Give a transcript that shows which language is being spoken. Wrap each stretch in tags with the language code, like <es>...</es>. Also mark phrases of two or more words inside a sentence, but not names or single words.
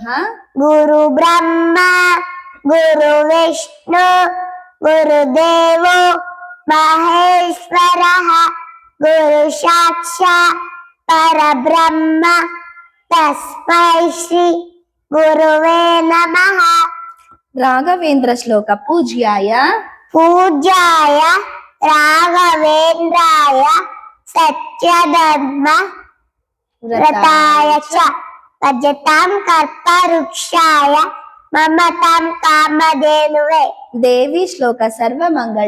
<sa>ಗುರು ಬ್ರಹ್ಮ ಗುರು ವಿಷ್ಣು ಗುರುದೇವೋ ಮಹೇಶ್ವರ ಗುರು ಸಾಕ್ಷಾತ್ ಪರಬ್ರಹ್ಮ ತಸ್ಮೈ ಶ್ರೀ ಗುರುವೇ ನಮಃ.</sa> <kn>ರಾಘವೇಂದ್ರ ಶ್ಲೋಕ.</kn> <sa>ಪೂಜ್ಯಾಯ. ಪೂಜ್ಯಾಯ ರಾಘವೇಂದ್ರಾಯ ಸತ್ಯಧರ್ಮ ವ್ರತಾಯ ಚ ಭಜತಾಂ ಕಲ್ಪವೃಕ್ಷಾಯ ಮಮತಾಂ ಕಾಮಧೇನುವೆ.</sa> <kn>ದೇವಿ ಶ್ಲೋಕ. ಸರ್ವಮಂಗಳ.</kn>